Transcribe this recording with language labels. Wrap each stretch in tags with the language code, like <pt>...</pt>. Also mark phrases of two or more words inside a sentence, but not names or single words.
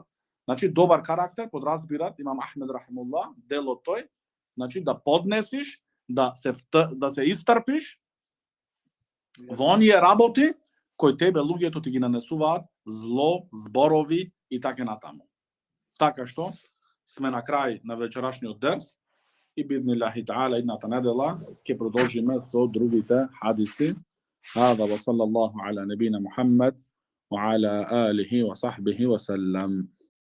<mk>Значи, добар карактер подразбират Имам Ахмед рахимуллах, делот тој, значи да поднесиш, да се истрпиш во оние работи кои тебе луѓето ти ги нанесуваат зло, зборови и така натаму. Така што сме на крај на вечерашниот дерс и</mk> <ar>بإذن الله تعالى</ar> <mk>идната недела ќе продолжиме со другите хадиси.</mk> <ar>هذا وصلى الله على نبينا محمد وعلى آله وصحبه وسلم.</ar>